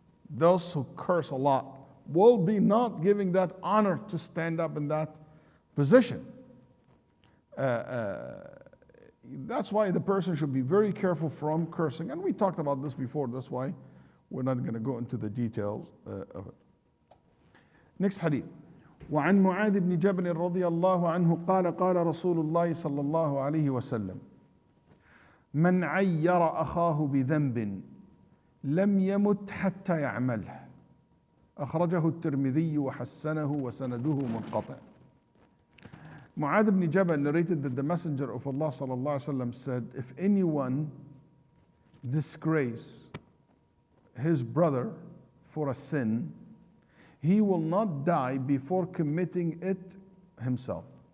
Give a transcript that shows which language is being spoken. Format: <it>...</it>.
<en>Those who curse a lot will be not giving that honor to stand up in that position. That's why the person should be very careful from cursing. And we talked about this before, that's why we're not going to go into the details of it. Next hadith.</en> <ar>وعن معاذ بن جبل رضي الله عنه قال قال رسول الله صلى الله عليه وسلم من عير أخاه بذنب لم يمت حتى يعمله أخرجه الترمذي وحسنه وسنده منقطع.</ar> <en>Mu'adh ibn Jabal narrated that the Messenger of Allah صلى الله عليه وسلم said, if anyone disgrace his brother for a sin, he will not die before committing it himself.</en>